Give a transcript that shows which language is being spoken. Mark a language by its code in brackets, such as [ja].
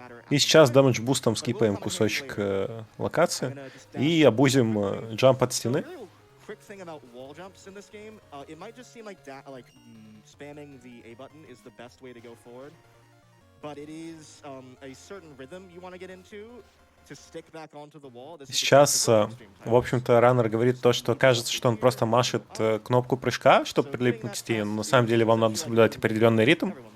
[ru] И сейчас damage бустом скипаем кусочек локации и обузим джамп от стены. [en] Quick thing about wall jumps in this game, it might just seem like spamming the A button is the best way to go forward, but it is a certain rhythm you want to get into to stick back onto the wall. [ru] Сейчас, в общем-то, раннер говорит то, что кажется, что он просто машет кнопку прыжка, чтобы прилипнуть к стене, но на самом деле вам надо соблюдать определенный ритм.